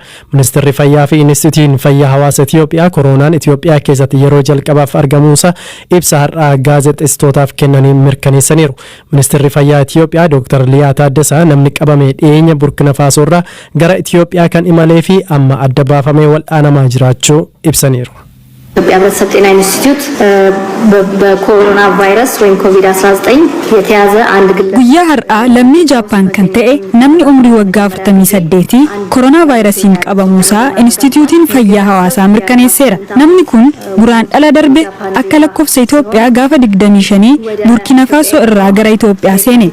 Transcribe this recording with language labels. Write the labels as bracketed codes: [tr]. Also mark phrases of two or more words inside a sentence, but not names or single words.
[om] Ministeerri Fayyaa fi Inistitiyuutiin Fayyaa Hawaasa Itoophiyaa koronaan Itoophiyaa keessatti yeroo jalqabaaf argamuusaa ibsa har'aa gaazexeessitootaaf kennaniin mirkaneessaniiru. Ministeerri Fayyaa Itoophiyaa Dr. Liyaa Taaddasaa namni qabame dhiyeenya Burkina Faasoo irraa gara Itoophiyaa kan imalee fi amma adda baafamee wal'aanamaa jiraachuu ibsaniiru. [am] ኢትዮጵያ ሕብረተሰብ ጤና ኢንስቲትዩት በኮሮና ቫይረስ ወይም ኮቪድ-19 የተያዘ አንድ ግለሰብ [om] guyyaa har'aa lammii Jaappaan kan ta'e namni umrii waggaa 48 koronaa vaayirasiin qabamuusaa Inistitiyuutiin Fayyaa Hawaasaa mirkaneesseera. Namni kun guraandhala darbe akka lakkoofsa Itoophiyaa gaafa 25 Burkina Faasoo irraa gara Itoophiyaa seene.